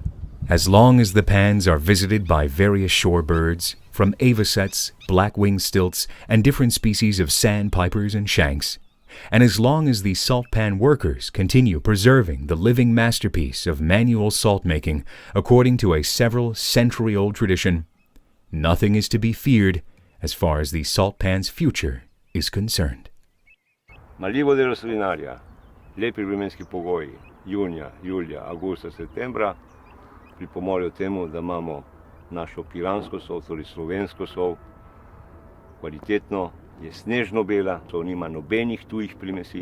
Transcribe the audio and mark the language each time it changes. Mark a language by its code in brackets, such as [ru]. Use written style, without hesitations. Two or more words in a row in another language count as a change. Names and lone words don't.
[en] As long as the pans are visited by various shore birds, from avocets, black-winged stilts, and different species of sandpipers and shanks, and as long as the salt pan workers continue preserving the living masterpiece of manual salt making according to a several century-old tradition, nothing is to be feared as far as the salt pan's future is concerned. [sl] Maljivo delo solinarja, lepi vremenski pogoji, junija, julija, avgusta, septembra, pripomorejo temu, da imamo našo piransko sol, torej slovensko sol, kvalitetno, je snežno bela, sol nima nobenih tujih primesi.